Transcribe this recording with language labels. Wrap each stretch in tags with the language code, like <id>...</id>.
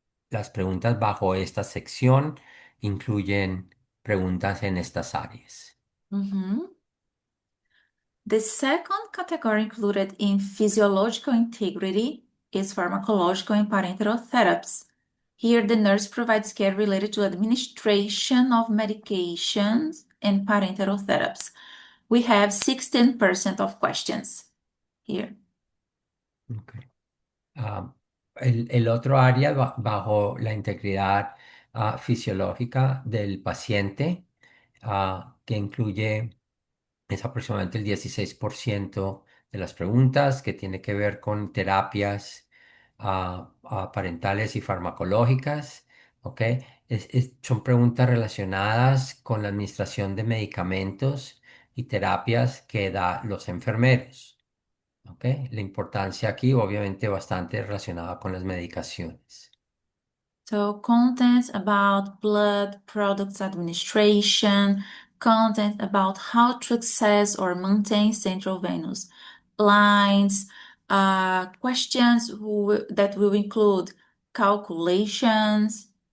<es>Las preguntas bajo esta sección incluyen preguntas en estas áreas. Mhm.</es> <en>The second category included in physiological integrity is pharmacological and parenteral therapies. Here, the nurse provides care related to administration of medications and parenteral therapies. We have 16% of questions here. Ok.</en> <es>El otro área bajo la integridad fisiológica del paciente, que incluye es aproximadamente el 16% de las preguntas, que tiene que ver con terapias parentales y farmacológicas, ¿ok? Son preguntas relacionadas con la administración de medicamentos y terapias que da los enfermeros. ¿Ok? La importancia aquí, obviamente, bastante relacionada con las medicaciones.</es> <en>So, contents about blood products administration, content about how to access or maintain central venous lines, questions that will include calculations.</en>